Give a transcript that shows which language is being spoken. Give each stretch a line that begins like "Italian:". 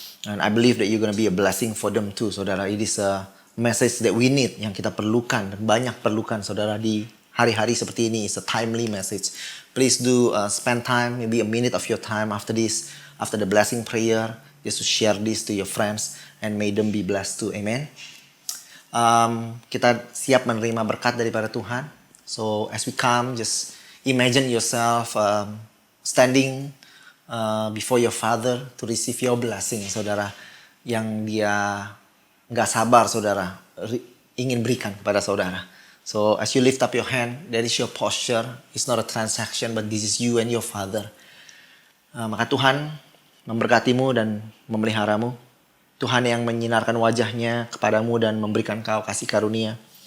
English: And I believe that you're going to be a blessing for them too, saudara. It is a message that we need,
Indonesian: yang kita perlukan dan banyak perlukan, saudara, di hari-hari seperti ini.
English: It's a timely message. Please do spend time, maybe a minute of your time after this, after the blessing prayer, just to share this to your friends and may them be blessed too. Amen.
Indonesian: Kita siap menerima berkat daripada Tuhan.
English: So as we come, just imagine yourself standing before your father to receive your blessing, saudara,
Indonesian: yang dia nggak sabar, saudara, ingin berikan kepada saudara.
English: So as you lift up your hand, that is your posture. It's not a transaction, but this is you and your father.
Indonesian: Maka Tuhan memberkatimu dan memeliharamu. Tuhan yang menyinarkan wajahnya kepadamu dan memberikan kau kasih karunia.